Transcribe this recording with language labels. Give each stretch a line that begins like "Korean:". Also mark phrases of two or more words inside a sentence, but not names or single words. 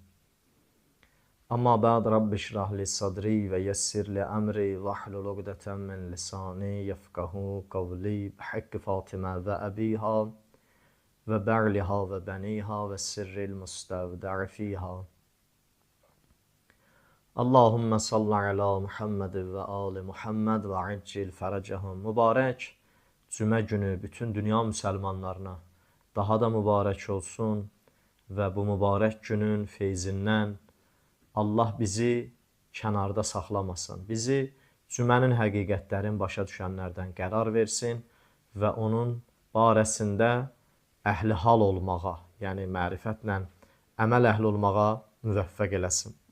Arabic: أما بعد رب اشرح لي صدري ويسر لي أمري واحلل عقدة من لساني يفقهوا قولي بحق فاطمة وأبيها وبعلها وبنيها والسر المستودع فيها. اللهم صل على محمد وآل محمد وعجل فرجهم.
Azerbaijani: Mübarək cümə günü bütün dünya müsəlmanlarına daha da mübarək olsun və bu mübarək günün feyzindən Allah bizi kənarda saxlamasın. Bizi cümənin həqiqətlərin başa düşənlərdən qərar versin və onun barəsində əhli hal olmağa, yəni mərifətlə əməl əhli olmağa müvəffəq eləsin.